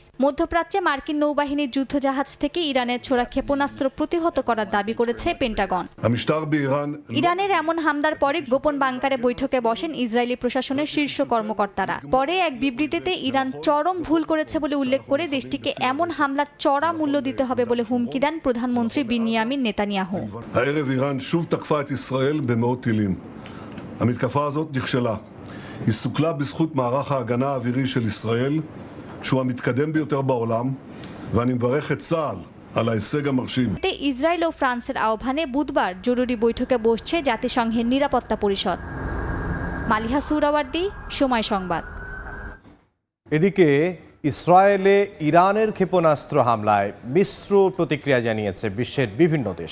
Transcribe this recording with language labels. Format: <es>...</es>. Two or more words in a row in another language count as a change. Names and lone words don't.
<bn>মধ্যপ্রাচ্যে মার্কিন নৌবাহিনীর যুদ্ধজাহাজ থেকে ইরানের ছোড়া ক্ষেপণাস্ত্র প্রতিহত করার দাবি করেছে পেন্টাগন। ইরানের এমন হামলার পরে গোপন বাংকারে বৈঠকে বসেন ইসরায়েলি প্রশাসনের শীর্ষ কর্মকর্তারা। পরে এক বিবৃতিতে ইরান চরম ভুল করেছে বলে উল্লেখ করে দেশটিকে এমন হামলার চড়া মূল্য দিতে হবে বলে হুমকি দেন প্রধানমন্ত্রী বিনিয়ামিন নেতানিয়াহু।</bn> <he>הערב איראן שוב תקפה את ישראל במאות טילים. המתקפה הזאת נכשלה. היא סוכלה בזכות מערך ההגנה האווירי של ישראל, שהוא המתקדם ביותר בעולם, ואני מברך את צה"ל על ההישג המרשים.</he> <bn>ইসরায়েল ও ফ্রান্সের আহ্বানে বুধবার জরুরি বৈঠকে বসছে জাতিসংঘের নিরাপত্তা পরিষদ। মালিহা সুরাওয়ার্দী, সময় সংবাদ। এদিকে ইসরায়েলে ইরানের ক্ষেপণাস্ত্র হামলায় মিশ্র প্রতিক্রিয়া জানিয়েছে বিশ্বের বিভিন্ন দেশ।</bn>